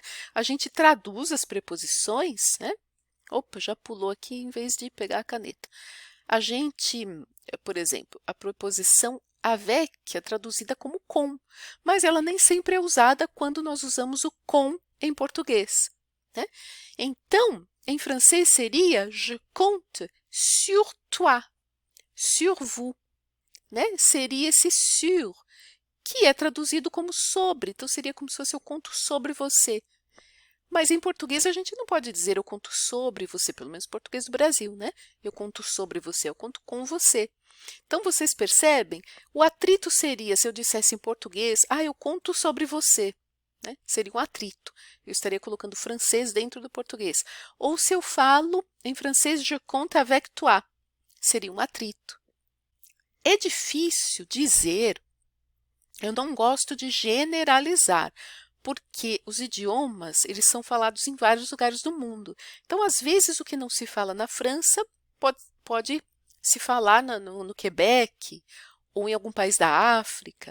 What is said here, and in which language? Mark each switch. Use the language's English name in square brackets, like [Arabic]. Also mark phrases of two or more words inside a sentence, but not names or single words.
[Portuguese] A gente traduz as preposições, né? Opa, já pulou aqui em vez de pegar a caneta. A gente, por exemplo, a preposição avec é traduzida como com, mas ela nem sempre é usada quando nós usamos o com em português, né? Então, em francês seria [French] je compte sur toi, sur vous, [Portuguese] né? Seria esse sur, que é traduzido como sobre, então seria como se fosse eu conto sobre você. Mas em português a gente não pode dizer eu conto sobre você, pelo menos em português do Brasil, né? Eu conto sobre você, eu conto com você. Então, vocês percebem? O atrito seria, se eu dissesse em português, eu conto sobre você, né? Seria um atrito. Eu estaria colocando francês dentro do português. Ou se eu falo em francês, [French] je compte avec toi, [Portuguese] seria um atrito. É difícil dizer, eu não gosto de generalizar, porque os idiomas, eles são falados em vários lugares do mundo. Então, às vezes, o que não se fala na França pode se falar no Quebec ou em algum país da África.